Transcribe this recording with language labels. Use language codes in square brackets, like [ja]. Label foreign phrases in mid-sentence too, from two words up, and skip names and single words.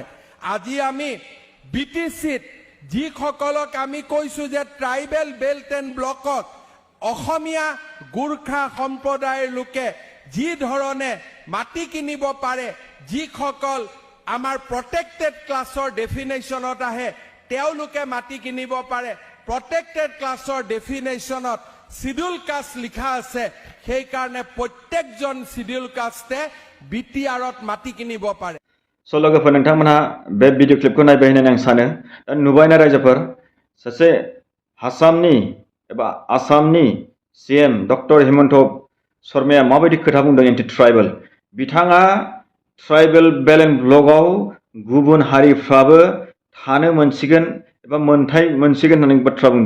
[as] আজি আমি বিটিচিত যিসকলক আমি কৈছো যে [en] tribal belt and blockত [as] অসমীয়া গোৰ্খা সম্প্ৰদায়ৰ লোকে যি ধৰণে মাটি কিনিব পাৰে, যিসকল আমাৰ [en] protected classৰ [as] ডেফিনেশ্যনত আহে তেওঁলোকে মাটি কিনিব পাৰে। [en] protected classৰ [as] ডেফিনেশ্যনত [en] scheduled caste [as] লিখা আছে, সেইকাৰণে প্ৰত্যেকজন [en] scheduled casteে [as] বিটিআৰত মাটি কিনিব পাৰে। [brx] स' लोगोफोर नोंथांमोनहा बे [en] video clipखौ [brx] नायबाय होननानै आं सानो। दा नुबायना रायजोफोर, सासे आसामनि सीएम डक्टर हिमन्त शर्माया माबायदि खोथा बुंदों [en] anti tribal. [brx] बिथाङा [en] tribal belt and blockआव [brx] गुबुन हारिफ्राबो थानो मोनसिगोन एबा मोनथाय मोनसिगोन होननानै बाथ्रा बुंदों।